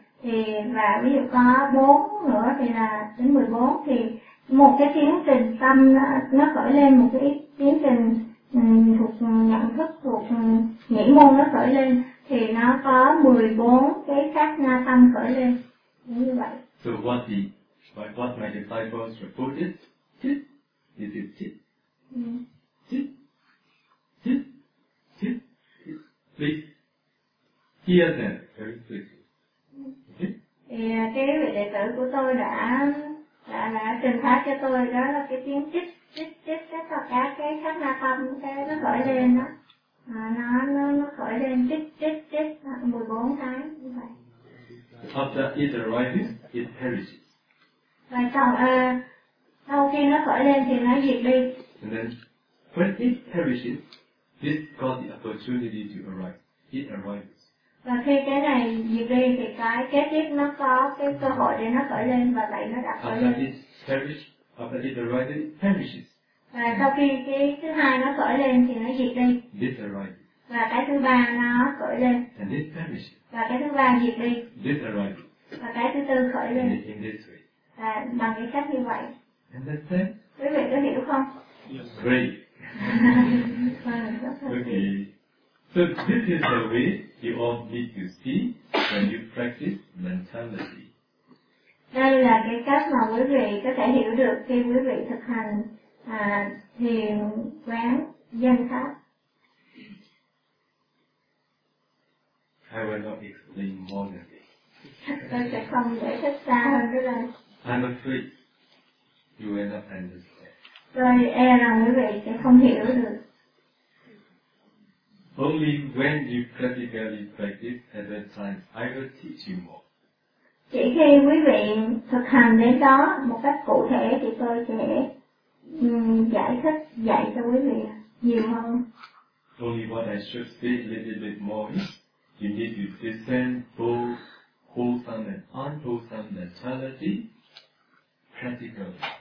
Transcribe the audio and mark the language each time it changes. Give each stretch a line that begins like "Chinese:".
Vietnamese: Thì và ví dụ có 4 nữa thì là đến 14, thì một cái tiến trình tâm nó khởi lên, một cái tiến trình thuộc nhận thức, thuộc nhĩ môn nó khởi lên, thì nó có 14 cái khác na tâm khởi lên, như vậy.
English: So what the, by what my disciples report it, chit, is it chit? Chit, chit, chit, chit, please, hear them very quickly. Okay?
Vietnamese: Yeah, cái vị đệ tử của tôi đã trình phát cho tôi đó là cái tiếng chít chít chít, tất cả các cái khác na tâm cái nó khởi lên đó, à, nó khởi lên chít chít chít 14 cái như vậy.
English: After it arises, it perishes.
Vietnamese: Và sau khi nó khởi lên thì nó diệt đi.
English: And then when it perishes, it got the opportunity to arise. It arises.
Vietnamese: Và khi cái này diệt đi thì cái kế tiếp nó có cái cơ hội để nó khởi lên và vậy nó đã khởi lên.
English: After it perish, after it arises, it perishes.
Vietnamese: Và sau khi cái thứ hai nó khởi lên thì nó diệt đi.
English: This arises.
Vietnamese: Và cái thứ ba nó khởi lên.
English: And it perishes.
Vietnamese: Và cái thứ ba diệt đi.
English: This arises.
Vietnamese: Và cái thứ tư khởi lên.
English: In this way.
Vietnamese: Và bằng cái cách như vậy.
English: Understand?
Vietnamese: Quý vị có hiểu không?
English: Yes. Great. Okay. So this is the way you all need to see when you practice mentality.
Vietnamese: Đây là cái cách mà quý vị có thể hiểu được khi quý vị thực hành thiền quán danh pháp.
English: I will not explain more than this.
Vietnamese: Tôi sẽ không giải thích xa hơn cái này.
English: I'm afraid you will not understand.
Vietnamese: Tôi e rằng quý vị sẽ không hiểu được.
English: Only when you practically practice at that time, I will teach you more.
Vietnamese: Chỉ khi quý vị thực hành đến đó một cách cụ thể thì tôi sẽ giải thích, dạy cho quý vị nhiều hơn.
English: Only what I should speak a little bit more is you need to discern both wholesome and unwholesome mentality practically.